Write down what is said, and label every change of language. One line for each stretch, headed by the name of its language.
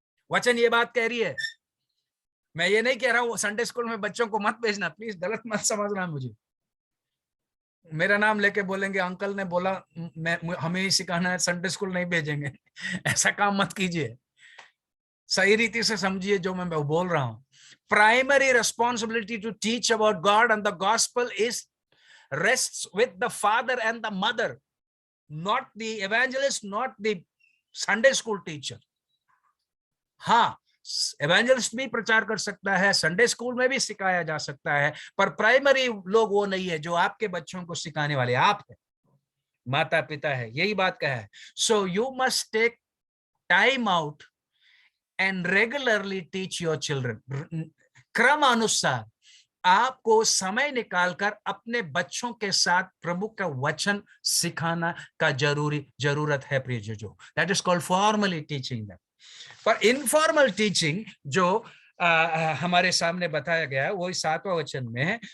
Hindi: वचन ये बात कह रही है. मैं ये नहीं कह रहा हूं संडे स्कूल में बच्चों को मत भेजना, प्लीज गलत मत समझना. मुझे मेरा नाम लेके बोलेंगे अंकल ने बोला हमें ही सिखाना है, संडे स्कूल नहीं भेजेंगे. ऐसा काम मत कीजिए. सही रीति से समझिए जो मैं बोल रहा हूं.
English: Primary responsibility to teach about God and the gospel is rests with the father and the mother, not the evangelist, not the Sunday school teacher.
Hindi: हाँ, evangelist भी प्रचार कर सकता है, संडे स्कूल में भी सिखाया जा सकता है, पर प्राइमरी लोग वो नहीं है जो आपके बच्चों को सिखाने वाले आप है, माता पिता है. यही बात कहा है.
English: So you must take time out and regularly teach your children.
Hindi: क्रमानुसार आपको समय निकालकर अपने बच्चों के साथ प्रभु का वचन सिखाना का जरूरत है प्रिय जो.
English: That is called formally teaching them.
Hindi: पर इनफॉर्मल टीचिंग जो हमारे सामने बताया गया है वो 7वां वचन में है.